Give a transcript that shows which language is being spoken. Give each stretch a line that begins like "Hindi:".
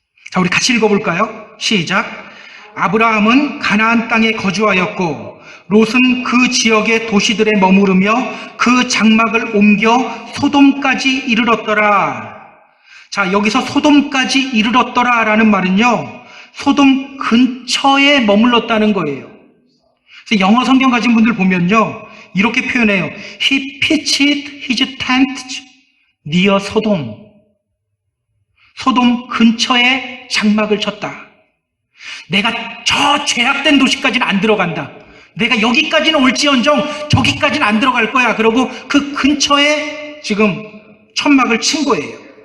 Korean: 자, 우리 같이 읽어볼까요? 시작. 아브라함은 가나안 땅에 거주하였고 롯은 그 지역의 도시들에 머무르며 그 장막을 옮겨 소돔까지 이르렀더라. 자, 여기서 소돔까지 이르렀더라 라는 말은요, 소돔 근처에 머물렀다는 거예요. 그래서 영어 성경 가진 분들 보면요, 이렇게 표현해요.
English: He pitched his tent near Sodom.
Korean: 소돔 근처에 장막을 쳤다. 내가 저 죄악된 도시까지는 안 들어간다. 내가 여기까지는 올지언정 저기까지는 안 들어갈 거야. 그러고 그 근처에 지금 천막을 친 거예요.